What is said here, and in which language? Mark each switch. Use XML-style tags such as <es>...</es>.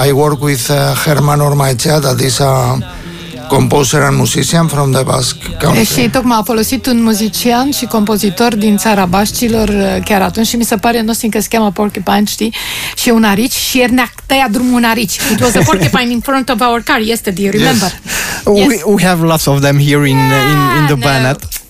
<en>I work with Herman Ormaechea, that is a composer and musician from the Basque Country.</en> <ro>Și tocmai a folosit un muzician și compozitor din țara Bașcilor chiar atunci și mi se pare, nu simt că se cheamă Porcupine, știi? Și un arici și el ne-a tăiat drumul un arici.</ro> <en>It was a porcupine in front of our car yesterday, remember? Yes. Yes. We have lots of them here in the Banat.</en>